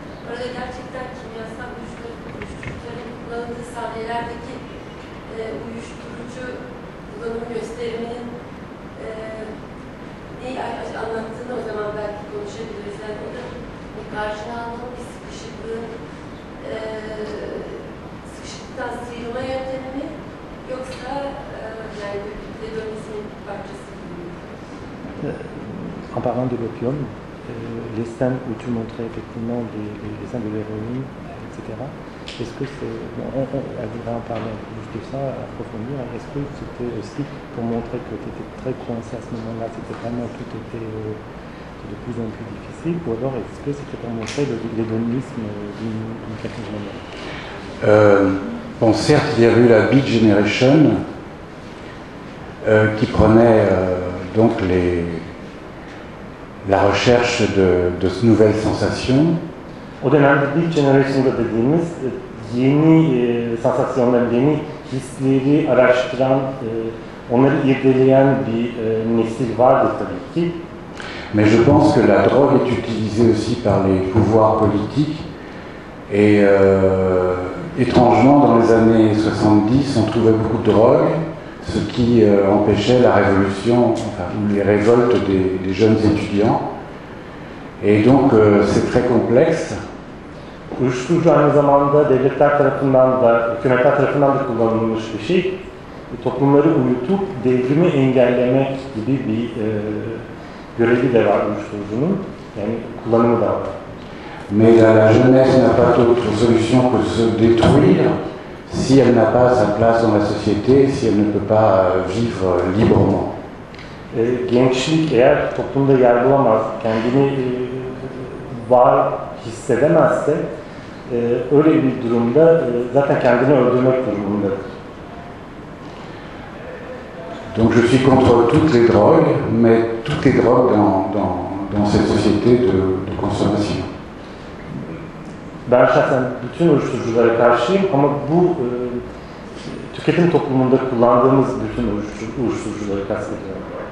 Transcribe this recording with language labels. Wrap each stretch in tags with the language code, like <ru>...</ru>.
<tr>Orada gerçekten kimyasal uyuşturucuların kullanıldığı sahnelerdeki uyuşturucu kullanım gösteriminin neyi anlattığını o zaman belki konuşabiliriz. Yani o da bir karşına alma, bir sıkışıklıktan sıyrılma yöntemi mi yoksa yani bir hedonizmin parçası gibi mi?</tr> <fr>En parlant de l'opium, les scènes où tu montrais effectivement les scènes de l'héroïne, etc. Est-ce que c'est... elle voudrait en parler un peu plus de ça, approfondir. Est-ce que c'était aussi pour montrer que tu étais très coincé à ce moment-là, c'était vraiment tout était de plus en plus difficile, ou alors est-ce que c'était pour montrer l'hédonisme d'une certaine manière? Bon, certes, il y a eu la Beat Generation qui prenait donc la recherche de nouvelles sensations.</fr> <tr>O dönemde Beat Generation'da dediğimiz yeni sansasyonların, yeni hisleri araştıran, onları irdeleyen bir nesil vardı tabii ki.</tr> <fr>Mais je pense que la drogue est utilisée aussi par les pouvoirs politiques et étrangement dans les années 70 on trouvait beaucoup de drogue, ce qui empêchait la révolution, enfin les révoltes des jeunes étudiants. Et donc c'est très complexe.</fr> <tr>Uyuşturucu aynı zamanda devletler tarafından da, hükümetler tarafından da kullanılmış bir şey. Toplumları uyutup devrimi engellemek gibi bir görevi de var uyuşturucunun. Yani kullanımı da var.</tr> <fr>Mais la jeunesse n'a pas d'autre solution que de se détruire si elle n'a pas sa place dans la société, si elle ne peut pas vivre librement.</fr> <tr>Gençlik eğer toplumda yer bulamaz, kendini var hissedemezse öyle bir durumda zaten kendini öldürmek durumundadır.</tr> <fr>Donc je suis contre toutes les drogues, mais toutes les drogues dans cette société de consommation.</fr> <tr>Ben şahsen bütün uyuşturuculara karşıyım ama bu tüketim toplumunda kullandığımız bütün uyuşturucuları kastediyorum.</tr>